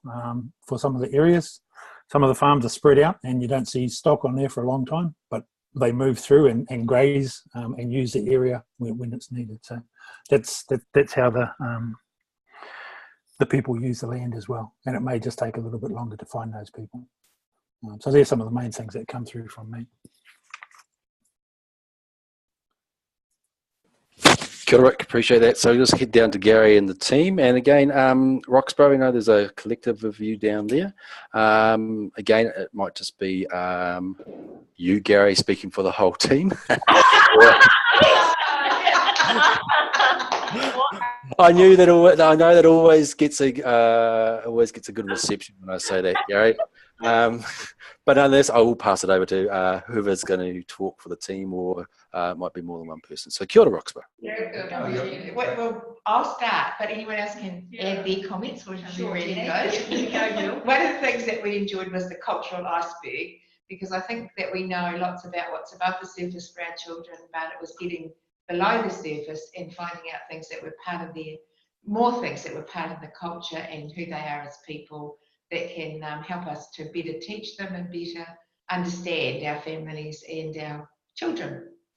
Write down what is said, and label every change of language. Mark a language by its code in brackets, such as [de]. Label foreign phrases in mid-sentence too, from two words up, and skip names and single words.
[en] For some of the areas, some of the farms are spread out, and you don't see stock on there for a long time, but they move through and graze and use the area when it's needed. So that's how the people use the land as well, and it may just take a little bit longer to find those people. So there's some of the main things that come through from me. [mi] Kia ora, [en] Rick, appreciate that. So just head down to Gary and the team. And again, Roxborough, we know there's a collective of you down there. Again, it might just be you, Gary, speaking for the whole team. I know that always gets a good reception when I say that, Gary. But nonetheless, I will pass it over to whoever's going to talk for the team, or it might be more than one person. So [mi] kia ora, [en] Roxborough. Well, I'll start, but anyone else can add their comments, or sure, ready to go. One of the things that we enjoyed was the cultural iceberg, because I think that we know lots about what's above the surface for our children, but it was getting below the surface and finding out things that were part of more things that were part of the culture and who they are as people, that can help us to better teach them and better understand our families and our children.